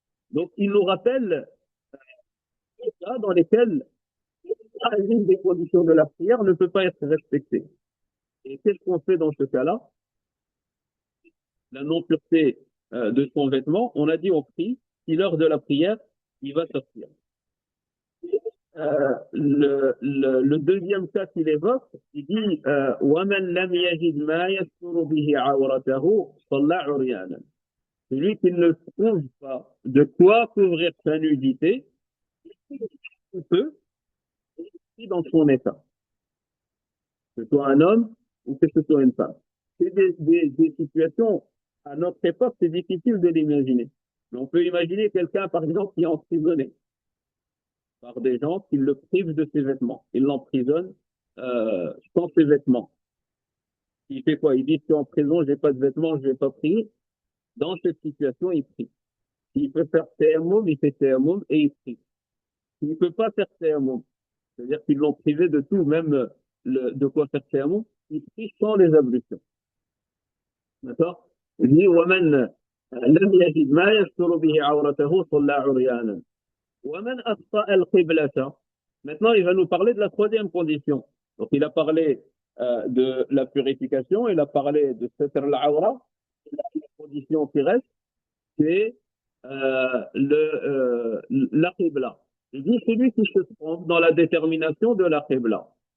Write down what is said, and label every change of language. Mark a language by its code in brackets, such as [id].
[fr] Donc, il nous rappelle des cas dans lesquels l'une des conditions de la prière ne peut pas être respectée. Et qu'est-ce qu'on fait dans ce cas-là? La non-pureté de son vêtement, on a dit on prie, si l'heure de la prière, il va sortir. Le deuxième cas qu'il évoque, il dit [ar] وَمَنْ لَمْ يَجِدْ مَا يَسْتُرُ بِهِ عَوْرَتَهُ صَلَّى عُرْيَانًا. [fr] Celui qui ne trouve pas de quoi couvrir sa nudité, il peut, dans son état, que ce soit un homme ou que ce soit une femme. C'est des situations, à notre époque, c'est difficile de l'imaginer. Mais on peut imaginer quelqu'un, par exemple, qui est emprisonné par des gens qui le privent de ses vêtements. Ils l'emprisonnent sans ses vêtements. Il fait quoi? Il dit, je suis en prison, j'ai pas de vêtements, je vais pas prier. Dans cette situation, il prie. S'il peut faire tayammum, il fait tayammum et il prie. S'il ne peut pas faire tayammum, c'est-à-dire qu'ils l'ont privé de tout, même de quoi faire tayammum, il prie sans les ablutions. D'accord? Il dit, [ar] وَمَنْ لَمْ يَجِدْ مَا يَسْتُرُ بِهِ عَوْرَتَهُ صَلَّى عُرْيَانًا وَمَنْ أَخْطَأَ الْقِبْلَةَ. [fr] Maintenant, il va nous parler de la troisième condition. Donc, il a parlé de la purification, il a parlé de Satr al-Awra. La condition qui reste, c'est la Qibla. Il dit celui qui se trompe dans la détermination de la Qibla.